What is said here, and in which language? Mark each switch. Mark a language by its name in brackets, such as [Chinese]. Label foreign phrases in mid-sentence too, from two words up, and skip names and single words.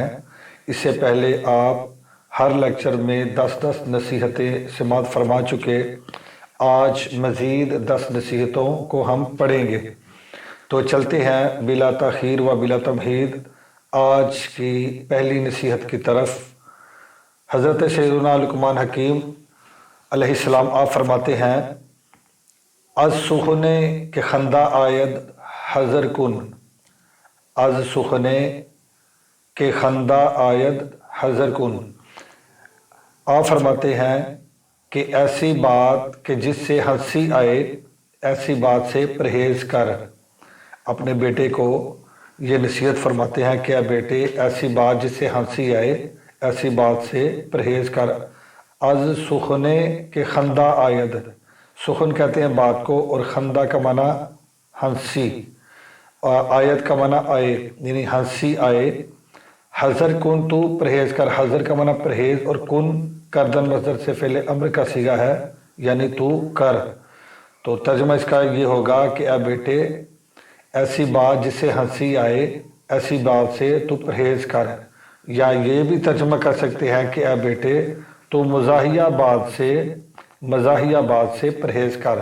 [Urdu] اس سے پہلے آپ ہر لیکچر میں 10 نصیحتیں سماعت فرما چکے، آج مزید 10 نصیحتوں کو ہم پڑھیں گے۔ تو چلتے ہیں بلا تاخیر و بلا تمہید آج کی پہلی نصیحت کی طرف۔ حضرت سیدنا لقمان حکیم علیہ السلام آپ فرماتے ہیں، [Persian] از سخنے کے خندہ آید حذر کن، از سخنے کے خندہ آید حذر کن۔ [Urdu] آپ فرماتے ہیں کہ ایسی بات کہ جس سے ہنسی آئے، ایسی بات سے پرہیز کر۔ اپنے بیٹے کو یہ نصیحت فرماتے ہیں کہ اے بیٹے، ایسی بات جس سے ہنسی آئے، ایسی بات سے پرہیز کر۔ [Persian] از سخنے کے خندہ آید، [Urdu] سخن کہتے ہیں بات کو، اور خندہ کا معنی ہنسی، آیت کا معنی آئے، یعنی ہنسی آئے۔ [Persian] حذر کن، [Urdu] تو پرہیز کر۔ حذر کا معنی پرہیز، اور کن کردن مصدر سے فعل امر کا صیغہ ہے، یعنی تو کر۔ تو ترجمہ اس کا یہ ہوگا کہ اے بیٹے، ایسی بات جس سے ہنسی آئے، ایسی بات سے تو پرہیز کر۔ یا یہ بھی ترجمہ کر سکتے ہیں کہ اے بیٹے، تو مزاحیہ بات سے پرہیز کر۔